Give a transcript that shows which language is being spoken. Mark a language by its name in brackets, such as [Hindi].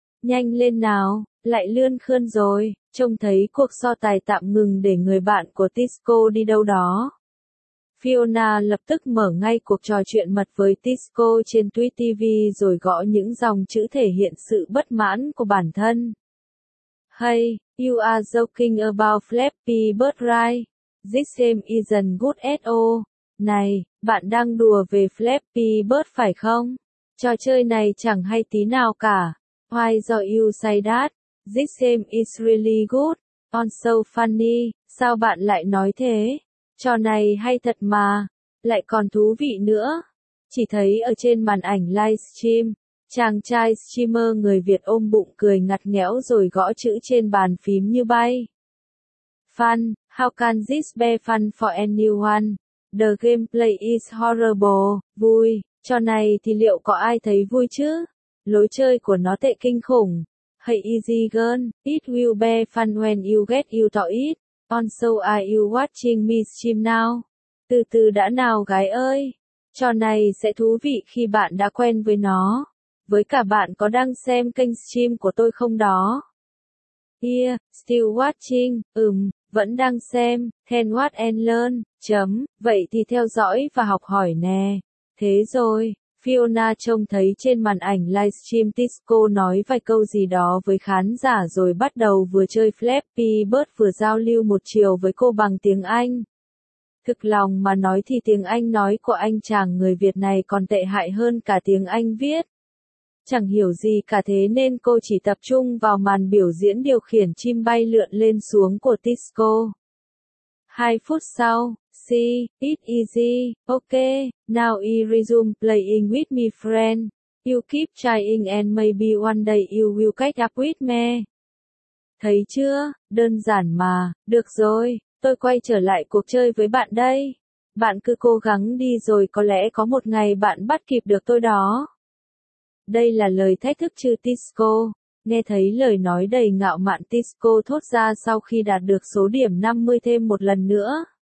[Vietnamese] Nhanh lên nào, lại lươn khơn rồi. Trông thấy cuộc so tài tạm ngừng để người bạn của Tisco đi đâu đó. Fiona lập tức mở ngay cuộc trò chuyện mật với Tisco trên Twitter TV rồi gõ những dòng chữ thể hiện sự bất mãn của bản thân. [English] Hey, you are joking about Flappy Bird right? This game isn't good at all. [Vietnamese] Này, bạn đang đùa về Flappy Bird phải không? Trò chơi này chẳng hay tí nào cả. [English] Why do you say that? This game is really good. On so funny, [Vietnamese] sao bạn lại nói thế? Trò này hay thật mà, lại còn thú vị nữa. Chỉ thấy ở trên màn ảnh livestream, chàng trai streamer người Việt ôm bụng cười ngặt nghẽo rồi gõ chữ trên bàn phím như bay. [English] Fun, how can this be fun for anyone? The gameplay is horrible, [Vietnamese] vui, trò này thì liệu có ai thấy vui chứ? Lối chơi của nó tệ kinh khủng. [English] Hey easy girl, it will be fun when you get you to it. On so are you watching me stream now? [Vietnamese] Từ từ đã nào gái ơi. Trò này sẽ thú vị khi bạn đã quen với nó. Với cả bạn có đang xem kênh stream của tôi không đó? [English] Yeah, still watching, [Vietnamese] vẫn đang xem, [English] then watch and learn, [Vietnamese] vậy thì theo dõi và học hỏi nè. Thế rồi, Fiona trông thấy trên màn ảnh livestream Tisco nói vài câu gì đó với khán giả rồi bắt đầu vừa chơi Flappy Bird vừa giao lưu một chiều với cô bằng tiếng Anh. Thực lòng mà nói thì tiếng Anh nói của anh chàng người Việt này còn tệ hại hơn cả tiếng Anh viết. Chẳng hiểu gì cả thế nên cô chỉ tập trung vào màn biểu diễn điều khiển chim bay lượn lên xuống của Tisco. 2 phút sau, [English] see, it easy, okay, now you resume playing with me friend. You keep trying and maybe one day you will catch up with me. [Vietnamese] Thấy chưa, đơn giản mà, được rồi, tôi quay trở lại cuộc chơi với bạn đây. Bạn cứ cố gắng đi rồi có lẽ có một ngày bạn bắt kịp được tôi đó. Đây là lời thách thức chứ Tisco. Nghe thấy lời nói đầy ngạo mạn Tisco thốt ra sau khi đạt được số điểm 50 thêm một lần nữa.